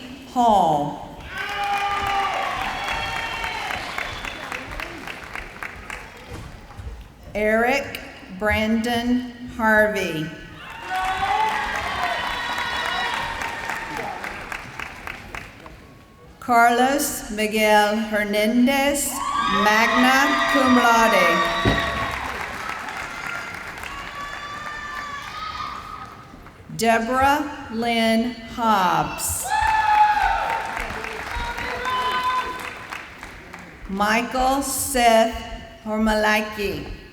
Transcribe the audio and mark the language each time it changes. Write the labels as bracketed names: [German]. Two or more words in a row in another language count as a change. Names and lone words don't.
[English] Hall. Eric Brandon Harvey. Carlos Miguel Hernandez, [Latin] magna cum laude. [English] Deborah Lynn Hobbs. Michael Seth Hormalaki.